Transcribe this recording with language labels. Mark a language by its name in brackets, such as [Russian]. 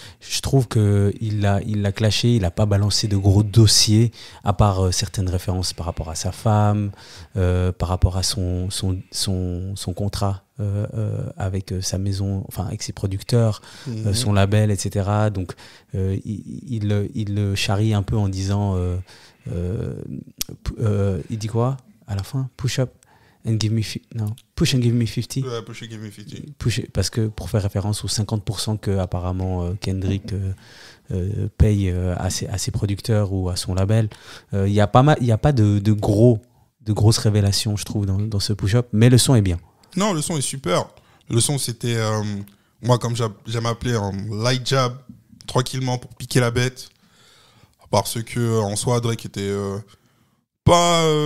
[French] Je trouve qu'il l'a clashé. Il n'a pas balancé de gros dossiers, à part certaines références par rapport à sa femme, par rapport à son contrat avec sa maison, enfin avec ses producteurs, son label, etc. Donc il le charrie un peu en disant il dit quoi à la fin? [English] Push up and give me push and give me 50. Ouais, push and give me 50. [French] Parce que pour faire référence aux 50% que apparemment Kendrick paye à ses producteurs ou à son label. Il y a pas de grosses révélations, je trouve, dans ce push-up, mais le son est bien. Non, le son est super. Le son, c'était moi, comme j'aime appeler un light jab, tranquillement pour piquer la bête, parce que en soi Drake était pas